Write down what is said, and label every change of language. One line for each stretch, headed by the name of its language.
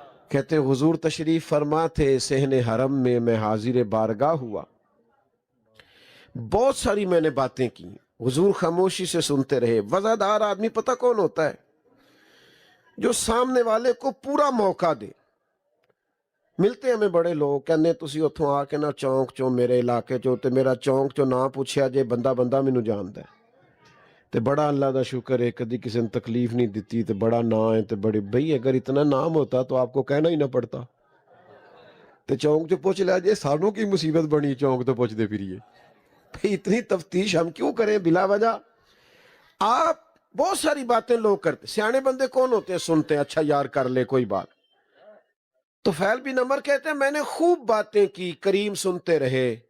Urdu: کہتے ہیں حضور تشریف فرما تھے صحن حرم میں، میں حاضر بارگاہ ہوا. بہت ساری میں نے باتیں کی، حضور خاموشی سے سنتے رہے. وزادار آدمی پتہ کون ہوتا ہے؟ جو سامنے والے کو پورا موقع دے.
Punjabi: ملتے ہمیں بڑے لوگ کہنے تسی اتھوں آ کے نہ چونک چو میرے علاقے چو تے میرا چونک چو نہ پوچھیا جے بندہ بندہ مینوں جاندا ہے تے بڑا اللہ دا شکر ہے کدی کسی نے تکلیف نہیں دیتی تے بڑا نا ہے تے بڑے.
Urdu: بھئی اگر اتنا نام ہوتا تو آپ کو کہنا ہی نہ پڑتا
Punjabi: تے چونک چو پوچھ لیا جے سانوں کی مصیبت بنی چونک تو پوچھ دے پھریے.
Urdu: بھئی اتنی تفتیش ہم کیوں کریں بلا وجہ؟ آپ بہت ساری باتیں لوگ کرتے. سیانے بندے کون ہوتے ہیں؟ سنتے ہیں اچھا یار کر لے کوئی بات. طفیل بن عمر کہتے ہیں میں نے خوب باتیں کی، کریم سنتے رہے.